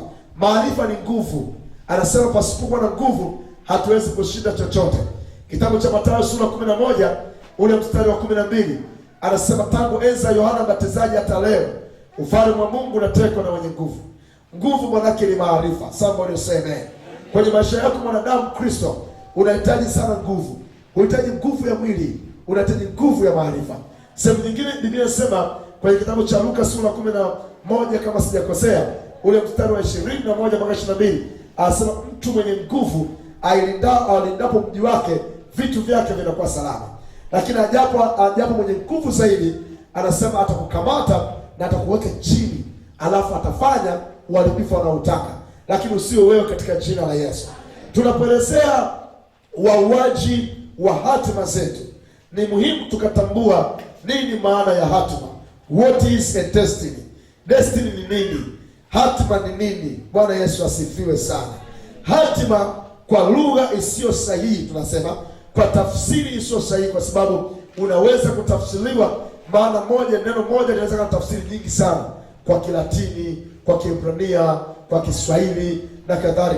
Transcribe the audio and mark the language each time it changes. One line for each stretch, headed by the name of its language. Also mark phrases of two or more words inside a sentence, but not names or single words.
Swahili: Maarifa ni nguvu. Anasema pasipokuwa na nguvu hatuwezi kushinda chochote. Kitabu cha Mathayo sura 11 ule mstari wa 12 anasema tangu enzi ya Yohana Mbatizaji hata leo ufalme wa Mungu unatekwa na wenye nguvu. Nguvu manake ni maarifa.
English: Somebody say amen.
Swahili: Kwenye maisha yako mwanadamu Kristo unahitaji sana nguvu. Unahitaji nguvu ya mwili, unahitaji nguvu ya maarifa. Sehemu nyingine Biblia inasema kwenye kitabu cha Luka sura 11 kama sijakosea ule mstari wa 21 mpaka 22 anasema mtu mwenye nguvu alindapo mji wake vitu vyake vinakuwa salama. Lakini ajapo mwenye nguvu zaidi anasema atakukamata na atakuweka chini, alafu atafanya uharibifu anaotaka, lakini usio wewe katika jina la Yesu. Tunapoelezea wauaji wa hatima zetu, ni muhimu tukatambua nini maana ya hatima.
English: What is a destiny?
Swahili: Destiny ni nini? Hatima ni nini? Bwana Yesu asifiwe sana. Hatima kwa lugha isiyo sahihi, tunasema kwa tafsiri isiyo sahihi, kwa sababu unaweza kutafsiriwa maana moja, neno moja linaweza kuwa tafsiri nyingi sana, kwa Kilatini, kwa Kiebrania, kwa Kiswahili na kadhalika.